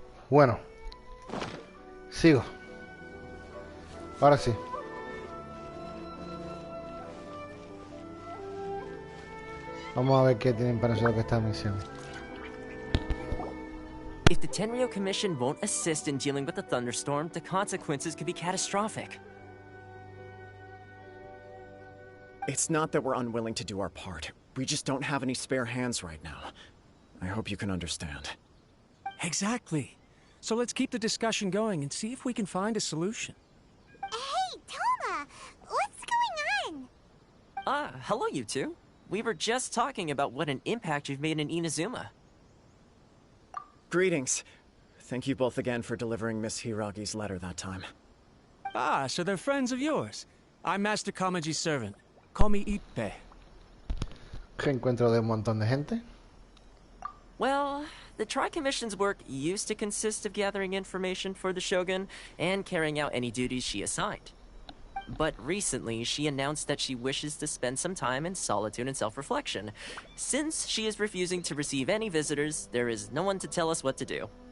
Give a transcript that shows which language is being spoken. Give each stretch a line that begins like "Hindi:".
Spanish: Bueno, sigo. Ahora sí. Vamos a ver qué tienen para hacer esta misión.
English: If the Tenryo Commission won't assist in dealing with the thunderstorm, the consequences could be catastrophic. It's not that we're unwilling to do our part. We just don't have any spare hands right now. I hope you can understand. Exactly. So let's keep the discussion going and see if we can find a solution. Hey, Toma! What's going on? Hello, you two. We were just talking about what an impact you've made in Inazuma. Greetings. Thank you both again for delivering Miss Hiragi's letter that time. Ah, so they're friends of yours. I'm Master Kamaji's servant. Call me Ippe.
Spanish: Reencuentro de un montón de gente.
English: Well, the Tri-Commission's work used to consist of gathering information for the Shogun and carrying out any duties she assigned. But recently, she announced that she wishes to spend some time in solitude and self-reflection. Since she is refusing to receive any visitors, there is no one to tell us what to do.